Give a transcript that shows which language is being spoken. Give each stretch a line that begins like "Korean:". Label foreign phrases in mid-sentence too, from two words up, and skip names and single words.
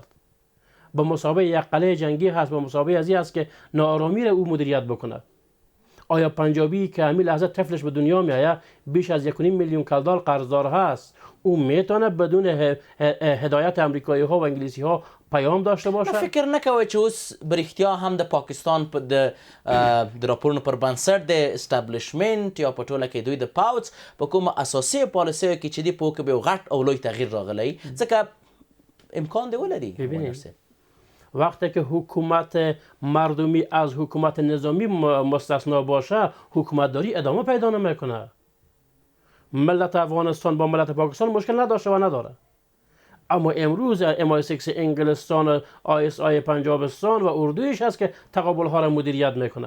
Persian: به مسابقه یک قلعه جنگی هست، به مسابقه از این است که ناآرامی را او مدیریت بکند. آیا پنجابی که همین لحظه طفلش به دنیا میآید بیش از 1.5 میلیون کلدار قرضدار هست، او میتونه بدون هدایت امریکایی ها و انگلیسی ها پیام داشته باشه؟
Pashto: فکر نکوي چې اوس برښتیا هم د پاکستان د راپورونو پر بنسټ د اسټابلیشمنت یا په ټوله کې دوی د پاوڅ په کومه اساسي پالیسیو کې چې دی په کې به غټ او لوی تغییر راغلی ځکه امکان دی ولري.
Persian: ببینید وقتی که حکومت مردمی از حکومت نظامی مستثنا باشه حکومتداری ادامه پیدا نمیکنه. ملت افغانستان با ملت پاکستان مشکل نداشته و نداره، اما امروز MI6 انگلستان ISI پنجابستان و اردویش هست که تقابل ها را مدیریت میکنه.